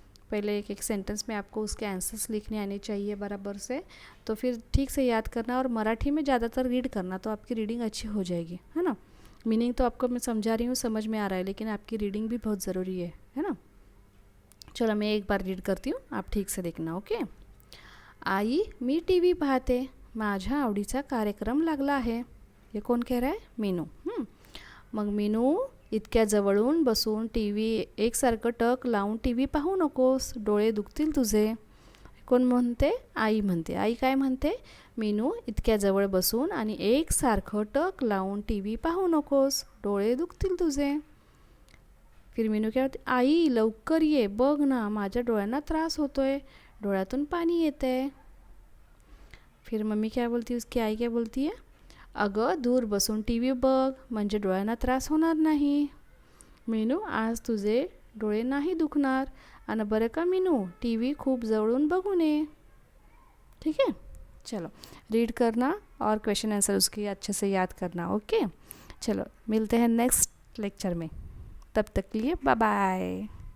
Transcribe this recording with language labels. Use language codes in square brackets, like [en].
[hi] पहले एक एक सेंटेंस में आपको उसके आंसर्स लिखने आने चाहिए बराबर से, तो फिर ठीक से याद करना, और मराठी में ज़्यादातर रीड करना, तो आपकी रीडिंग अच्छी हो जाएगी, है ना. मीनिंग तो आपको मैं समझा रही हूँ, समझ में आ रहा है, लेकिन आपकी रीडिंग भी बहुत ज़रूरी है ना. चलो मैं एक बार रीड करती हूँ, आप ठीक से देखना. [en] Okay. [mr] आई मी टीव्ही पाहते, माझ्या आवडीचा कार्यक्रम लागला आहे. हे कोण [hi] कह रहा है, [mr] मीनू. मग मीनू, इतक्या जवळून बसून टीव्ही एकसारखं टक लावून टीव्ही पाहू नकोस, डोळे दुखतील तुझे. कोण म्हणते, आई म्हणते. आई काय म्हणते, मीनू इतक्या जवळ बसून आणि एकसारखं टक लावून टीव्ही पाहू नकोस, डोळे दुखतील तुझे. [hi] फिर मीनू क्या होते, [mr] आई लवकर ये बघ ना, माझ्या डोळ्यांना त्रास होतोय, डोळ्यातून पाणी येतंय. [hi] फिर मम्मी क्या बोलती है, [mr] उसकी आई क्या बोलती है, अगं दूर बसून टीव्ही बघ, म्हणजे डोळ्यांना त्रास होणार नाही. मीनू आज तुझे डोळे नाही दुखणार, आणि बरं का मीनू, टीवी खूप जवळून बघू नये. [hi] ठीक है, चलो रीड करना और क्वेश्चन आंसर उसके अच्छे से याद करना. ओके, चलो मिलते हैं नेक्स्ट लेक्चर में, तब तक के लिए बाय बाय।